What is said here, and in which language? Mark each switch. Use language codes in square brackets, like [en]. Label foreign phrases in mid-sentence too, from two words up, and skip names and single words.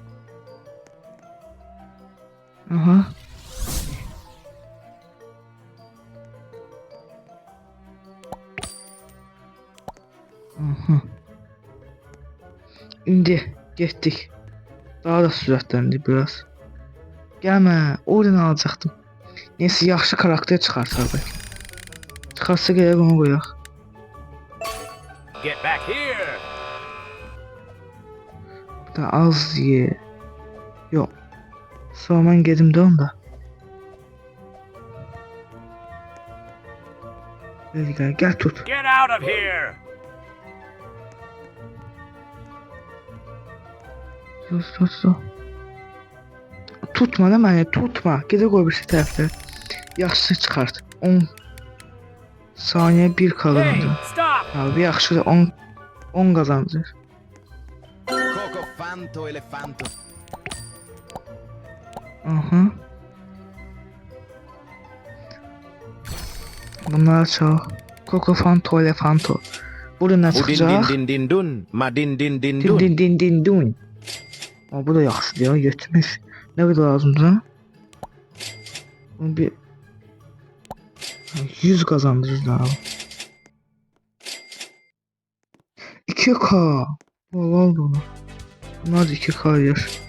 [az] Aha. Aha. İndi getdik. Daha da sürətləndi biraz. Gəlmə, oradan alacaqdım. Neyse yaxşı karakter çıxarsaq bəlkə. Çıxarsa gələk onu qoyaq. [en] Get back here! [az] Bu da az ye. Yox. Sonra mən gedim də onda. Gəl tut. [en] Get out of here! [az] Sus. Tutma da məni, tutma. Gedə qoy bir tərəfdə. Yaxşısı çıxart. 10 saniyə 1 Hey, qalırdı. stop! Abi yaxşı 10 qazanacaq. Coco fanto elefanto. Aha. Bunlar çok. Coco Fanto, Elefanto. Burada nə Udin çıxacaq? din din din dun, ma din din din Din dun. din din din dun. Bu da yaxşıdır ya, 70. Nə qədər lazımdır? Bunu bir 100 qazandırır da. 2K. Vallahi bunu. Bunlar da 2K yer.